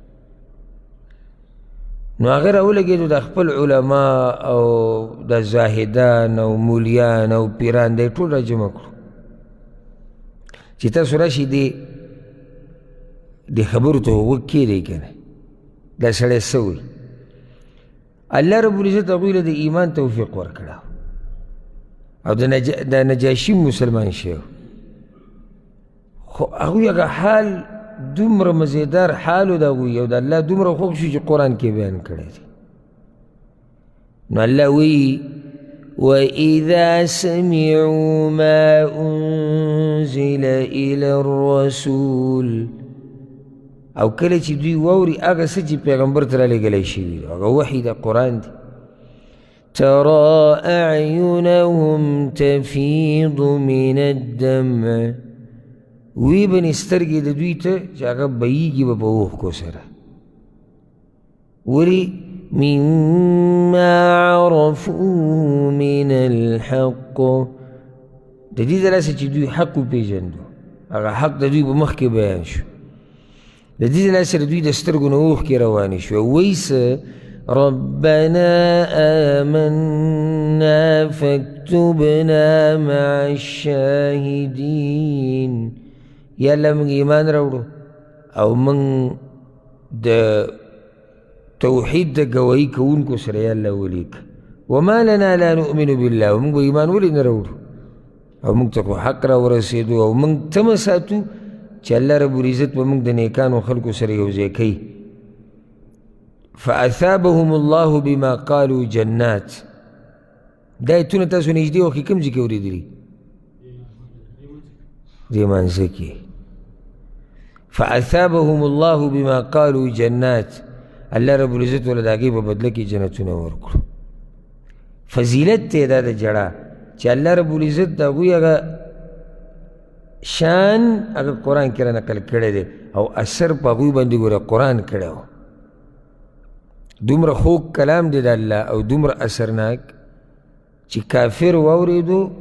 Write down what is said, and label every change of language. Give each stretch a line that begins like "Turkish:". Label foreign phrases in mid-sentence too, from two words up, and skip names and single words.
Pashto: نو هغه راولګېدو د خپل علما او د زاهدان او مولیان او پیران دی ټول را جمع کړو چې تاسو راشئ دې خبرو ته غوږ کېږدئ که نه دا سړی څه وایي
Arabic: الله رب العزت
Pashto: هغوی له د ایمان توفیق ورکړه او د نجاشي مسلمان شوی خو هغوی هغه حال دومره مزیدار حال و د هغوی او د الله دومره خوښ شو چې قرآن کې بیان کړی دی نو الله وایي
Arabic: وَإِذَا سَمِعُوا مَا أُنزِلَ إِلَى الرَّسُولِ
Pashto: او کله چې دوی واوري هغه څه چې پیغمبر ته رالېږلی شوي دي هغه وحي د قرآن دی
Arabic: ترى أعينهم تفيض من الدمع
Pashto: وی بنې سترګې د دوی ته چې هغه بهیږي به په اوښکو سره ولې
Arabic: مما عرفوا من الحق
Pashto: د دې د لاسه چې دوی حق وپېژندو هغه حق د دوی په مخ کې بیان شو د دې د لاسه د دوی د سترګو نه اوښکې روانې شوې وایي څه ربنا
Arabic: آمنا فاكتبنا مع الشاهدين
Pashto: یا الله موږ ایمان راوړو او موږ د توحید د ګواهي کوونکو سره یا الله ولیک
Arabic: وما لنا لا نؤمن بالله
Pashto: موږ به ایمان ولې نه راوړو او موږ ته خو حق راورسېدو او موږ تمه ساتو چې
Arabic: الله رب العزت
Pashto: به موږ د نیکانو خلکو سره یو ځای کوي
Arabic: فاثابهم الله بما قالوا جنات
Pashto: دا ایتونه تاسو نږدې وخت کې کوم ځای کې اورېدلي دې منځه کې
Arabic: فاثابهم الله بما قالوا جنات الله رب العزت
Pashto: ولا د هغې په بدله کې جنتونه ورکړو فضیلت دی دا د جړه چې
Arabic: الله رب العزت
Pashto: د هغوی هغه شان هغه قرآن کې را نقل کړی دی او اثر په هغوی باندې ګوره قرآن کړی و دومره خوږ کلام دی د الله او دومره اثرناک چې کافر واورېدو